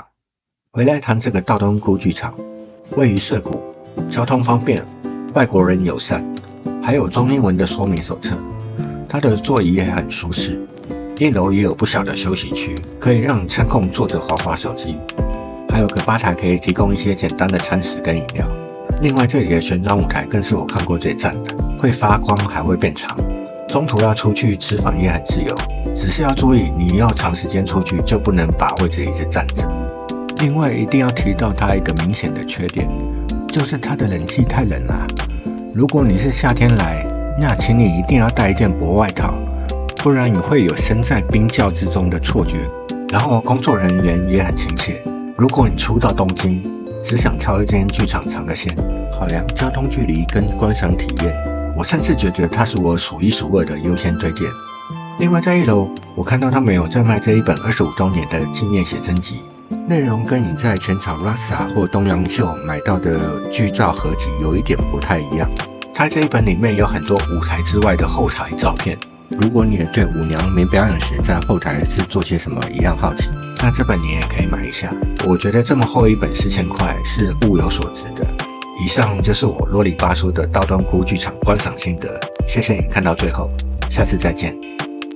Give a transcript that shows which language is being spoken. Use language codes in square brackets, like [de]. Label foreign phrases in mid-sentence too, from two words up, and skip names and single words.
[zh] 回來談這個道頓堀劇場，位於澀谷，交通方便，外國人友善，還有中英文的說明手冊。它的座椅也很舒適，一樓也有不小的休息區，可以讓參控坐着滑滑手機，還有個吧台可以提供一些簡單的餐食跟飲料。另外這裡的旋轉舞台更是我看過最讚的，會發光還會變長，中途要出去吃飯也很自由，只是要注意你要長時間出去就不能把位置一直站着。另外一定要提到它一個明顯的缺點，就是它的冷氣太冷了。如果你是夏天來，那請你一定要帶一件薄外套，不然你會有身在冰窖之中的錯覺。然後工作人員也很親切。如果你初到東京，只想挑一間劇場嘗個鮮，考量交通距離跟觀賞體驗，我甚至覺得它是我數一數二的優先推薦。另外在一樓，我看到他們有在賣這一本25周年的紀念寫真集，內容跟你在淺草 Rasa 或東陽秀買到的劇照合集有一點不太一樣。它這一本裡面有很多舞台之外的後台照片，如果你也對舞娘沒表演時在後台是做些什麼一樣好奇，那這本你也可以買一下。我覺得這麼厚一本4000塊是物有所值的。以上就是我囉里吧嗦的道頓堀劇場觀賞心得，謝謝你看到最後，下次再見。